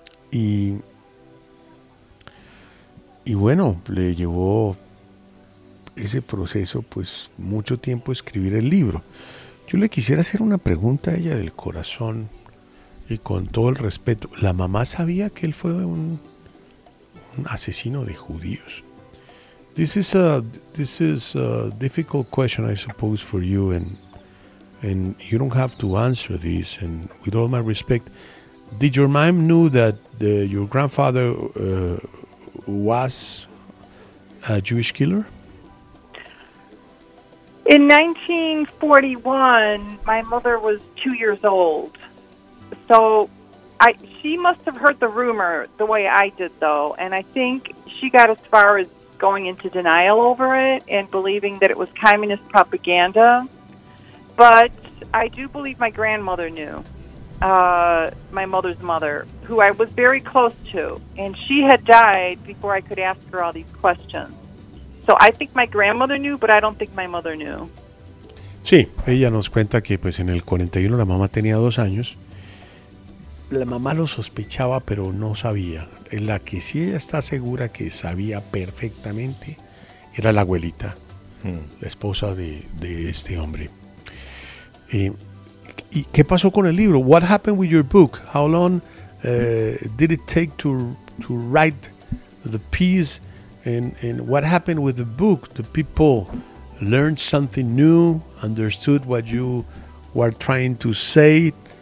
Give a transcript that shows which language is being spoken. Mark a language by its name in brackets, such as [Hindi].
[Spanish] Y bueno, le llevó ese proceso, pues, mucho tiempo escribir el libro. Yo le quisiera hacer una pregunta a ella del corazón y con todo el respeto. La mamá sabía que él fue un asesino de judíos. [English] This is a difficult question, I suppose, for you, and you don't have to answer this. And with all my respect, did your mom know that your grandfather was a Jewish killer? In 1941, my mother was 2 years old. So she must have heard the rumor the way I did, though. And I think she got as far as going into denial over it and believing that it was communist propaganda. But I do believe my grandmother knew. My mother's mother, who I was very close to, and she had died before I could ask her all these questions. So I think my grandmother knew, but I don't think my mother knew. [Spanish] Sí, ella nos cuenta que pues en el 41 la mamá tenía 2 años. La mamá lo sospechaba, pero no sabía. La que sí ella está segura que sabía perfectamente era la abuelita, la esposa de este hombre. ¿Y qué pasó con el libro? [English] What happened with your book? How long did it take to write the piece? And what happened with the book? The people learned something new, understood what you were trying to say.